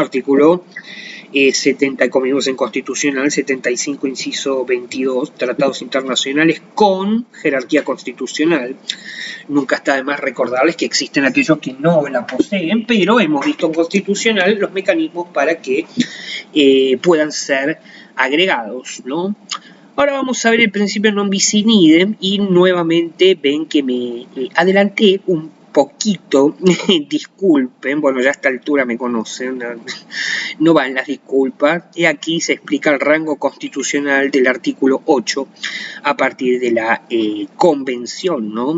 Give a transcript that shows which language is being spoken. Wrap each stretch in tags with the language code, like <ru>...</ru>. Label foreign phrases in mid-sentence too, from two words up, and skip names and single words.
<es>Artículo 70, como vimos en Constitucional, 75, inciso 22, tratados internacionales con jerarquía constitucional. Nunca está de más recordarles que existen aquellos que no la poseen, pero hemos visto en Constitucional los mecanismos para que puedan ser agregados, ¿no? Ahora vamos a ver el principio</es> <la>non bis in idem</la> <es>y nuevamente ven que me adelanté un poquito, disculpen, bueno, ya a esta altura me conocen, no van las disculpas, y aquí se explica el rango constitucional del artículo 8 a partir de la convención, ¿no?</es>